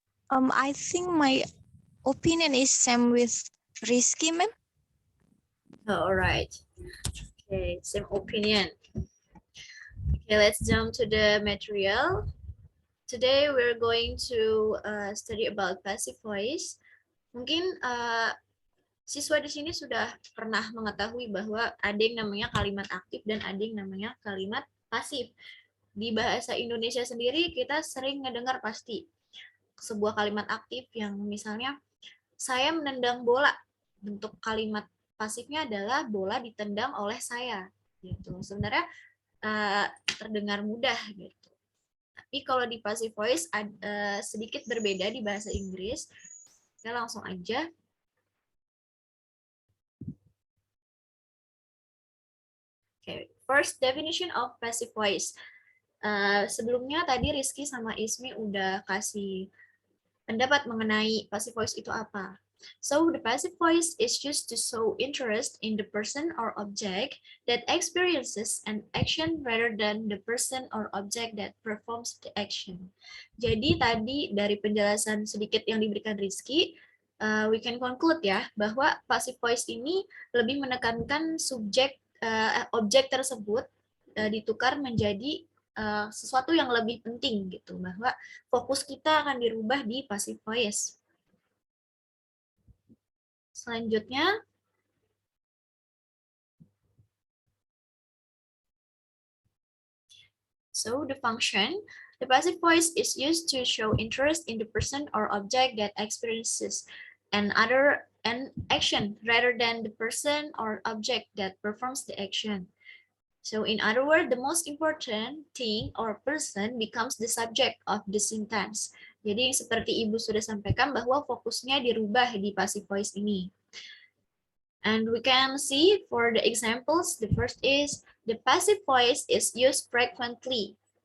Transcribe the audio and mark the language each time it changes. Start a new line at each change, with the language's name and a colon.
English: I think my opinion is same with Rizky, ma'am. Oh, all right. Okay, same opinion. Okay, let's jump to the material. Today we're going to study about passive voice.
Indonesian: Mungkin siswa di sini sudah pernah mengetahui bahwa ada yang namanya kalimat aktif dan ada yang namanya kalimat pasif. Di bahasa Indonesia sendiri kita sering ngedengar pasti sebuah kalimat aktif yang misalnya saya menendang bola. Bentuk kalimat pasifnya adalah bola ditendang oleh saya. Gitu. Sebenarnya terdengar mudah gitu. Tapi kalau di passive voice sedikit berbeda di bahasa Inggris. Kita langsung aja.
English: Okay, first definition of passive voice.
Indonesian: Sebelumnya tadi Rizky sama Ismi udah kasih pendapat mengenai passive voice itu apa.
English: So the passive voice is used to show interest in the person or object that experiences an action rather than the person or object that performs the action.
Indonesian: Jadi tadi dari penjelasan sedikit yang diberikan Rizky,
English: we can conclude
Indonesian: ya bahwa passive voice ini lebih menekankan subjek objek tersebut ditukar menjadi sesuatu yang lebih penting gitu, bahwa fokus kita akan dirubah di passive voice. Selanjutnya,
English: so the function, the passive voice is used to show interest in the person or object that experiences an action rather than the person or object that performs the action. So in other words, the most important thing or person becomes the subject of the sentence.
Indonesian: Jadi seperti Ibu sudah sampaikan bahwa fokusnya dirubah di passive voice ini.
English: And we can see for the examples, the first is the passive voice is used frequently.